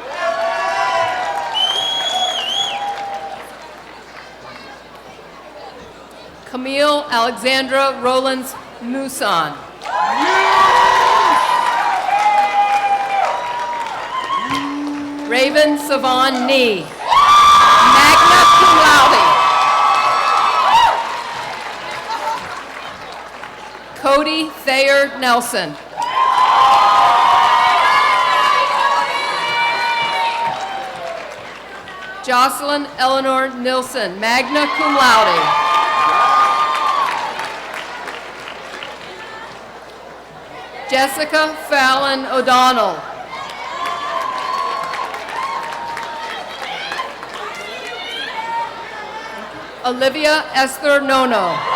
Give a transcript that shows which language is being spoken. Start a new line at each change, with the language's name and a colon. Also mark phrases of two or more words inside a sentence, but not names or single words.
English: Camille Alexandra Rollins Musan. Raven Savon Nee.
Latin: Magna cum laude. Cody Thayer Nelson.
English: Jocelyn Eleanor Nilsson,
Latin: magna cum laude.
English: Jessica Fallon O'Donnell. Olivia Esther Nono.